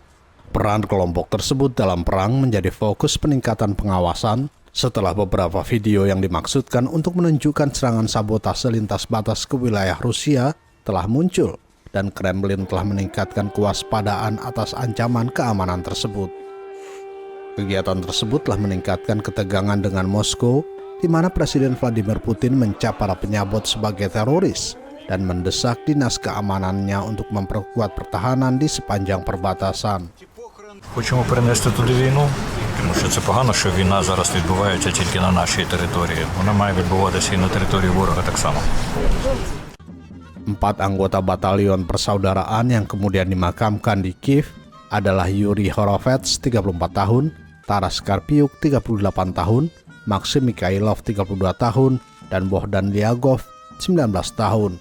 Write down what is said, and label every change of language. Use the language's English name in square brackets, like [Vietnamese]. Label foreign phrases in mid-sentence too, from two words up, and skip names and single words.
[Indonesian] Peran kelompok tersebut dalam perang menjadi fokus peningkatan pengawasan setelah beberapa video yang dimaksudkan untuk menunjukkan serangan sabotase lintas batas ke wilayah Rusia telah muncul, dan Kremlin telah meningkatkan kewaspadaan atas ancaman keamanan tersebut. Kegiatan tersebut telah meningkatkan ketegangan dengan Moskow, di mana Presiden Vladimir Putin mencap para penyabot sebagai teroris dan mendesak dinas keamanannya untuk memperkuat pertahanan di sepanjang perbatasan. [Ukrainian] Хочемо перенести туди війну, тому що це погано, що війна зараз відбувається тільки на нашій території. Вона має відбуватися і на території ворога так само. [Indonesian] 4 anggota Batalion Persaudaraan yang kemudian dimakamkan di Kiev adalah Yuri Horovets, 34 tahun, Taras Karpiuk, 38 tahun, Maxim Mikhailov, 32 tahun, dan Bohdan Lyagov, 19 tahun.